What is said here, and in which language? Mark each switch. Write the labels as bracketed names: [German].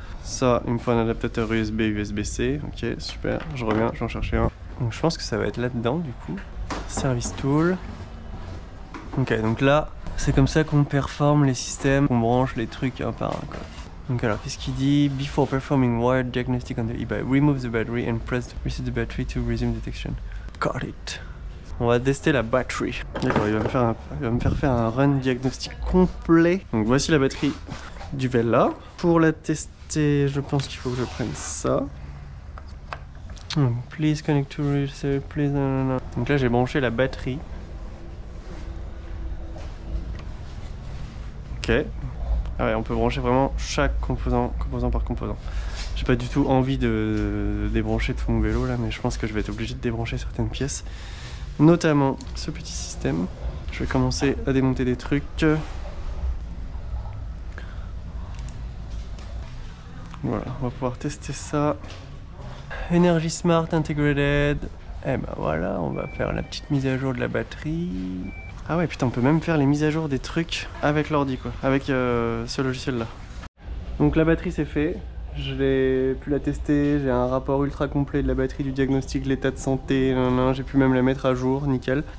[French] Ça, il me faut un adaptateur USB, USB-C. Ok, super, je reviens, j'en cherchais un. Donc je pense que ça va être là-dedans du coup. Service Tool. Ok, donc là, c'est comme ça qu'on performe les systèmes, qu'on branche les trucs un par un, quoi. Donc alors, qu'est-ce qu'il dit? [English] Before performing wired diagnostic on the e-bike, remove the battery and press reset the battery to resume detection. Got it. [French] On va tester la batterie. D'accord, il va me faire faire un run diagnostic complet. Donc voici la batterie du Vela. Pour la tester, je pense qu'il faut que je prenne ça. [English] Please connect to reset, please. [French] Donc là, j'ai branché la batterie. Ok. Ah ouais, on peut brancher vraiment chaque composant par composant. J'ai pas du tout envie de débrancher tout mon vélo là, mais je pense que je vais être obligé de débrancher certaines pièces. Notamment ce petit système. Je vais commencer à démonter des trucs. Voilà, on va pouvoir tester ça. Energy Smart Integrated. Et ben voilà, on va faire la petite mise à jour de la batterie. Ah ouais, putain, on peut même faire les mises à jour des trucs avec l'ordi, quoi, avec ce logiciel-là. Donc la batterie c'est fait, je l'ai pu la tester, j'ai un rapport ultra complet de la batterie, du diagnostic, l'état de santé, j'ai pu même la mettre à jour, nickel.